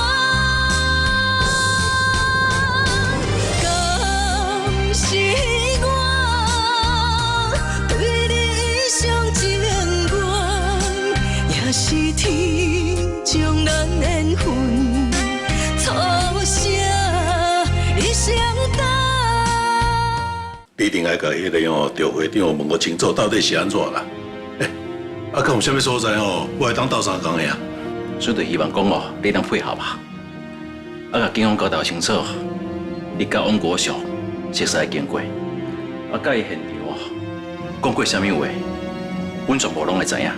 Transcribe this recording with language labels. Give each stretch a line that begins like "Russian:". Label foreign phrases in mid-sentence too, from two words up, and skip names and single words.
Min Nan Chinese: 敢是我对你一厢情愿，也是天将咱缘分错写一生等。你一定爱甲迄个调会长问我清楚，到底是安怎啦？敢有啥物所在我会当斗相共的啊？所以就希望讲你能配合吧。甲警方交代清楚，你甲王国祥熟悉经过，甲伊现场讲过啥物话，阮全部拢会知影。